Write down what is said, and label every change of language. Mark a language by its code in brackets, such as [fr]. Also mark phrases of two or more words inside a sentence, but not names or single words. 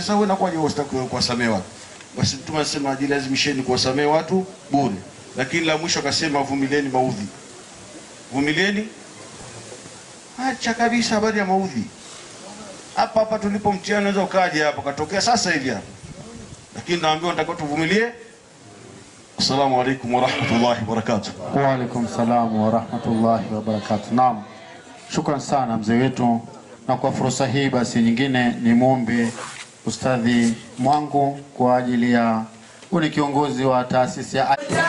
[sw] Sasa wewe unakuwaje usitaki kuwasamehe watu? Basi mtume alisema jilazimisheni kuwasamehe watu bure, lakini la mwisho akasema vumilieni maudhi. Vumilieni, acha kabisa habari ya maudhi. Hapa tulipo mtihani unaweza ukaje hapa katokea sasa hivi hapa, lakini naambiwa nitakuwa tuvumilie. [ar] السلام عليكم ورحمة الله وبركاته. وعليكم السلام ورحمة الله وبركاته. [sw] Naam, shukran sana mzee wetu, na kwa fursa hii basi nyingine ni muombe Ustadhi Mwangu kwa ajili ya ni kiongozi wa taasisi ya